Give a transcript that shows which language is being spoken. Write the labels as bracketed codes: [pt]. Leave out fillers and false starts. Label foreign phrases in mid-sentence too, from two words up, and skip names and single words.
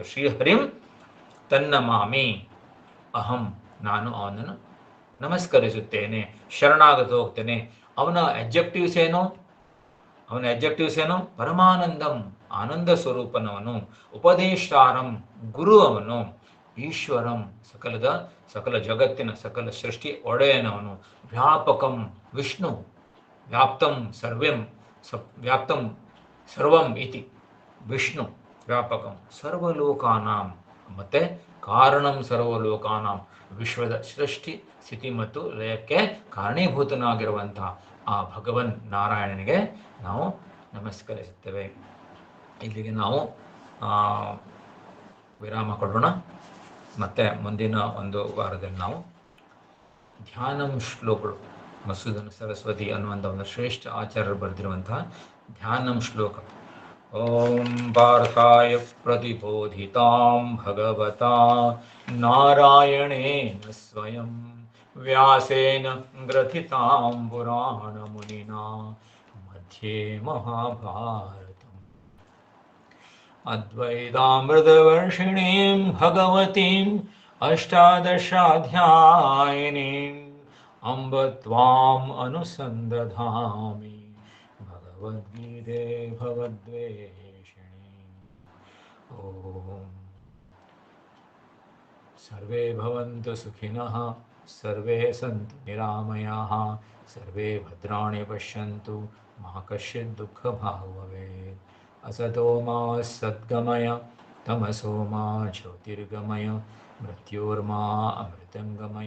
[sa] ಶ್ರೀಹರಿಂ ತನ್ನಮಾಮಿ ಅಹಂ, [kn] ನಾನು ಅವನನ್ನು ನಮಸ್ಕರಿಸುತ್ತೇನೆ, ಶರಣಾಗತ ಹೋಗ್ತೇನೆ. ಅವನ ಅಬ್ಜೆಕ್ಟಿವ್ಸ್ ಏನು? ಪರಮಾನಂದಂ, ಆನಂದ ಸ್ವರೂಪನವನು, ಉಪದೇಷ್ಟಾರಂ, ಗುರು ಅವನು, ಈಶ್ವರಂ, ಸಕಲ ಜಗತ್ತಿನ ಸಕಲ ಸೃಷ್ಟಿ ಒಡೆಯನವನು, [sa] ವ್ಯಾಪಕಂ ವಿಷ್ಣು, ವ್ಯಾಪ್ತಂ ಸರ್ವಂ ಇತಿ ವಿಷ್ಣು ವ್ಯಾಪಕಂ, ಸರ್ವಲೋಕಾನಾಂ [kn] ಮತ್ತೆ [sa] ಕಾರಣಂ ಸರ್ವಲೋಕಾನಾಂ, [kn] ವಿಶ್ವದ ಸೃಷ್ಟಿ ಸ್ಥಿತಿ ಮತ್ತು ಲಯಕ್ಕೆ ಕಾರಣೀಭೂತನಾಗಿರುವಂತಹ ಆ ಭಗವನ್ ನಾರಾಯಣನಿಗೆ ನಾವು ನಮಸ್ಕರಿಸುತ್ತೇವೆ. ಇಲ್ಲಿಗೆ ನಾವು ವಿರಾಮ ಕೊಡೋಣ. ಮತ್ತೆ ಮುಂದಿನ ಒಂದು ವಾರದಲ್ಲಿ ನಾವು ಧ್ಯಾನಂ ಶ್ಲೋಕಗಳು, ಮಸೂದನ ಸರಸ್ವತಿ ಅನ್ನುವಂಥ ಒಂದು ಶ್ರೇಷ್ಠ ಆಚಾರ್ಯರು ಬರೆದಿರುವಂತಹ ಧ್ಯಾನಂ ಶ್ಲೋಕ. [sa] ಓಂ ಪಾರ್ಥಾಯ ಪ್ರತಿಬೋಧಿತಾಂ ಭಗವತಾ ನಾರಾಯಣೇನ ಸ್ವಯಂ ವ್ಯಾಸೇನ ಗ್ರಥಿತಾಂ ಪುರಾಣ ಮುನಿನಾ ಮಧ್ಯೆ ಮಹಾಭಾರತಂ ಅದ್ವೈತಾಮೃತವರ್ಷಿಣೀಂ ಭಗವತೀಂ ಅಷ್ಟಾದಶಾಧ್ಯಾಯಿನೀಂ ಅಂಬ ತ್ವಾಂ ಅನುಸಂದಧಾಮಿ ಭಗವದ್ಗೀತೆ ಭವದ್ವೇಷಿಣಿ. ಓಂ ಸರ್ವೇ ಭವಂತು ಸುಖಿನಃ, ಸರ್ವೇ ಸಂತು ನಿರಾಮಯಾಃ, ಸರ್ವೇ ಭದ್ರಾಣಿ ಪಶ್ಯಂತು, ಮಾ ಕಶ್ಚಿತ್ ದುಃಖಭಾಗ್ ಭವೇತ್. ಅಸತೋ ಮಾ ಸದ್ಗಮಯ, ತಮಸೋ ಮಾ ಜ್ಯೋತಿರ್ಗಮಯ, ಮೃತ್ಯೋರ್ಮಾ ಅಮೃತಂಗಮಯ.